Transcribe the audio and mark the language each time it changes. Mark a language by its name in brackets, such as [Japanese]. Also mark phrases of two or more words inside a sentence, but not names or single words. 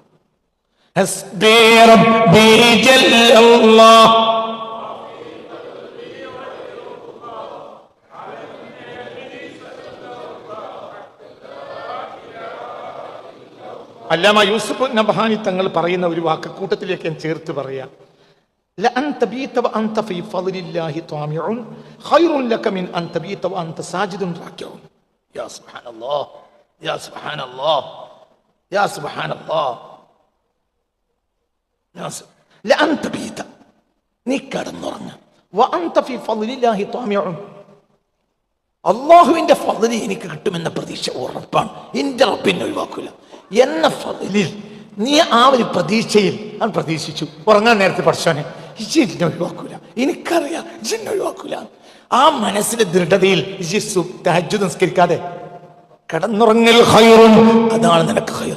[Malayalam] അല്ലാമ യൂസുഫ് നബ്ഹാനി തങ്ങൾ പറയുന്ന ഒരു വാക്ക് കൂട്ടത്തിലേക്ക് ഞാൻ ചേർത്ത് പറയാം. [Arabic] لأن تبيت وأنت في فضل الله طامع خير لك من أن تبيت وأنت ساجد راكع. يا سبحان الله، يا سبحان الله، يا سبحان الله. لأن تبيت [Malayalam] നീ കിടന്നുറങ്ങ, [Arabic] وأنت في فضل الله طامع, [Malayalam] അള്ളാഹുവിന്റെ ഫളിൽ എനിക്ക് കിട്ടുമെന്ന പ്രതീക്ഷ ഉറപ്പാണ്. എന്റെ റബ്ബിനെ ഒഴിവാക്കില്ല എന്ന ഫളിൽ നീ ആ ഒരു പ്രതീക്ഷയിൽ അത് പ്രതീക്ഷിച്ചു. ഉറങ്ങാൻ നേരത്തെ പഠിച്ചോനെ ഇജിന്നെ ഒഴിവാക്കൂല, എനിക്കറിയാം ഇജിന്നെ ഒഴിവാക്കൂല. ആ മനസ്സിലെ ദൃഢതയിൽ തഹജ്ജുദ് നിസ്കരിക്കാതെ കിടന്നുറങ്ങൽ ഖൈറുൻ, അതാണ് നിനക്ക് ഖൈർ.